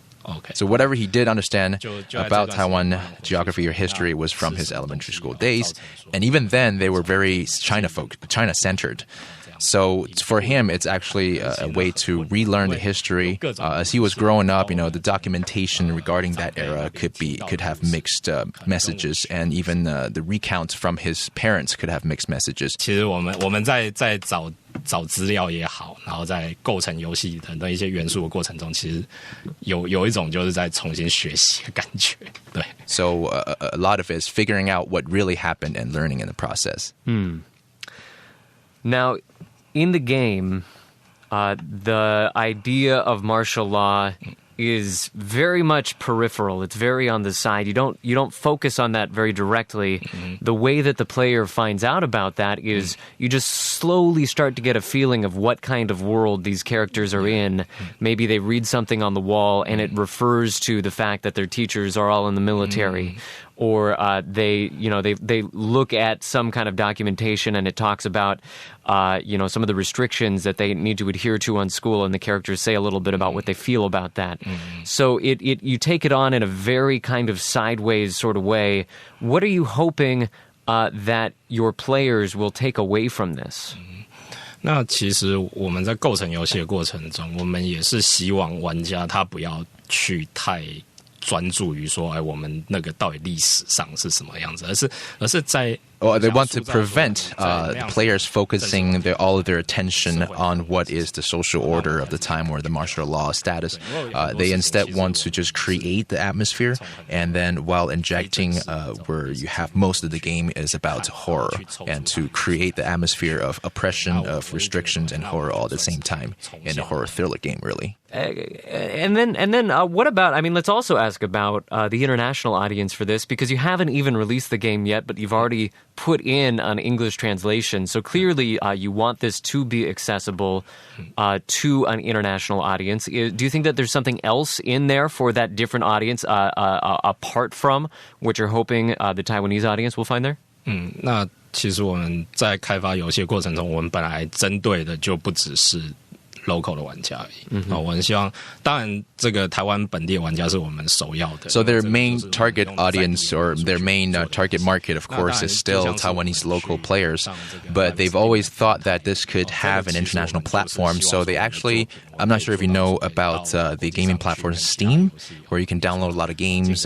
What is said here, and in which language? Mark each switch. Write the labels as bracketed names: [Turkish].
[English] Okay. So whatever he did understand about Taiwan geography or history was from his elementary school days, and even then they were very China-centered. So for him, it's actually a way to relearn the history. As he was growing up, the documentation regarding that era could have mixed messages, and even the recounts from his parents could have mixed messages. [Chinese] 其实我们在找资料也好，然后在构成游戏的一些元素的过程中，其实有一种就是在重新学习的感觉。对。 [English] So a lot of it is figuring out what really happened and learning in the process. Now, in the game, the idea of martial law is very much peripheral. It's very on the side. You don't focus on that very directly. Mm-hmm. The way that the player finds out about that is you just slowly start to get a feeling of what kind of world these characters are in. Maybe they read something on the wall and it refers to the fact that their teachers are all in the military. Or they look at some kind of documentation and it talks about some of the restrictions that they need to adhere to on school, and the characters say a little bit about what they feel about that. So you take it on in a very kind of sideways sort of way. What are you hoping that your players will take away from this? [Chinese] 那其实我们在构成游戏的过程中，我们也是希望玩家他不要去太专注于说，我们那个到底历史上是什么样子，而是在。 [English] They want to prevent players focusing all of their attention on what is the social order of the time or the martial law status. They instead want to just create the atmosphere, and then while injecting where you have most of the game is about horror, and to create the atmosphere of oppression, of restrictions, and horror all at the same time in a horror thriller game, really. And then what about, let's also ask about the international audience for this, because you haven't even released the game yet, but you've already put in an English translation. So clearly you want this to be accessible to an international audience. Do you think that there's something else in there for that different audience apart from what you're hoping the Taiwanese audience will find there? [Chinese] 那其实我们在开发游戏的过程中，我们本来针对的就不只是 local 的玩家而已。我很希望，当然这个台湾本地的玩家是我们首要的。 [English] So their main target audience or their main target market, of course, is still Taiwanese local players. But they've always thought that this could have an international platform. So they actually, I'm not sure if you know about the gaming platform Steam, where you can download a lot of games.